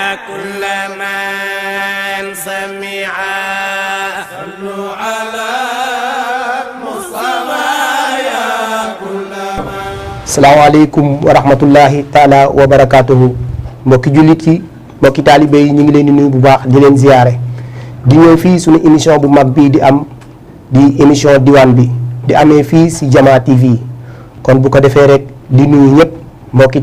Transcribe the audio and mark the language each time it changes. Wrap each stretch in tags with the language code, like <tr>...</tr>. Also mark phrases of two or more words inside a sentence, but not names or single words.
<ar>كل من سمع صلوا على المصطفى يا كل من. السلام عليكم ورحمة الله تعالى وبركاته</ar> <wo>mbokki jullit yi mbokki taalibe yi ñu ngi leen di nuyu bu baax di leen ziyaare di ñëw fii suñu émission bu mag bii di am di émission diwaan bi di amee fii si Jama TV kon bu ko defee rek di nuyu ñëpp mbokki</wo>